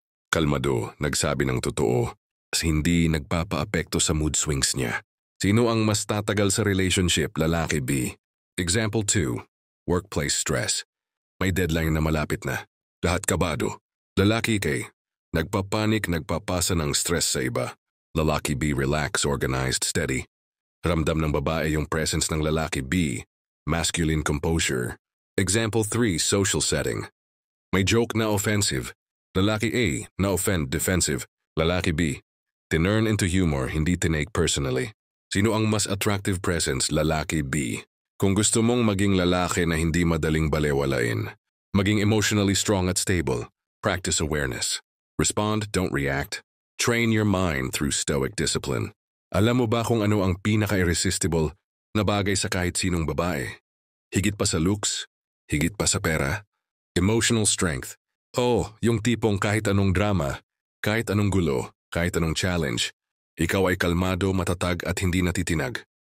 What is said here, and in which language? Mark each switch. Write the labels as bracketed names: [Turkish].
[Filipino] Kalmado, nagsabi ng totoo. Hindi nagpapaapekto sa mood swings niya. Sino ang mas tatagal sa relationship, lalaki B? Example 2. Workplace stress. May deadline na malapit na. Lahat kabado. Lalaki A, nagpapanik, nagpapasa ng stress sa iba. Lalaki B, relax, organized, steady. Ramdam ng babae yung presence ng lalaki B, masculine composure. Example 3, social setting. May joke na offensive. Lalaki A, na-offend, defensive. Lalaki B, tinurn into humor, hindi tinake personally. Sino ang mas attractive presence, lalaki B? Kung gusto mong maging lalaki na hindi madaling balewalain, maging emotionally strong at stable, practice awareness. [English] Respond, don't react. Train your mind through stoic discipline. [Filipino] Alam mo ba kung ano ang pinaka-irresistible na bagay sa kahit sinong babae? Higit pa sa looks, higit pa sa pera, emotional strength. Yung tipong kahit anong drama, kahit anong gulo, kahit anong challenge, ikaw ay kalmado, matatag at hindi natitinag.